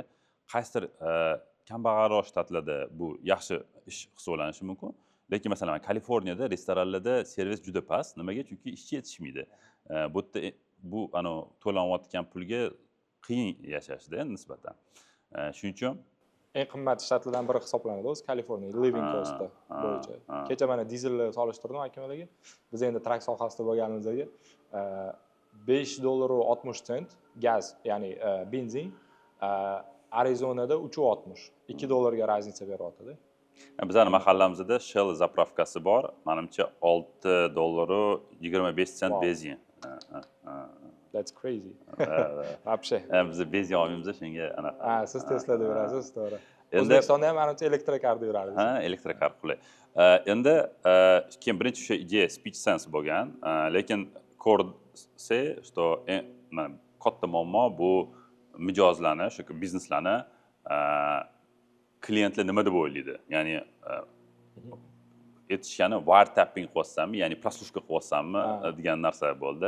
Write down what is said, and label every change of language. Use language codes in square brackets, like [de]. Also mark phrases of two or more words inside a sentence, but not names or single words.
[uz] Qaysidir kambag'alroq shtatlarda bu yaxshi ish hisoblanishi mumkin. Lekin masalan Kaliforniyada restoranlarda servis juda past. Nimaga? Chunki ishchi yetishmaydi. Bu yerda bu to'lanayotgan pulga qiyin yashashda nisbatan. Shuning uchun eng qimmat shtatlardan biri hisoblanadi o'zi Kaliforniya, [en] living cost [uz] bo'yicha. Kecha mana dizelni solishtirdim akalarga. Biz endi trak sohasida bo'lganimizga $5.60 gaz, ya'ni benzin, Arizonada 3.60, $2 raznica beryapti-da. Bizning mahallamizda Shell zapravkasi bor. Menimcha $6.25 benzin. [en] That's crazy. [uz] Вообще. Biz benzin olmaymiz shunga anaqa. Siz Tesla'da yurasiz, to'g'ri. O'zbekistonda ham menimcha elektrokarda yurasiz. Elektrokar qulay. Endi keyin birinchi o'sha ideya [en] speech sense [uz] bo'lgan, lekin ko'rsa, что katta muammo bu mijozlarni, shu bizneslarni klientlar nima deb o'ylaydi? Ya'ni aytishgani wiretapping qilyapsanmi, ya'ni proslушка qilyapsanmi degan narsa bo'ldi.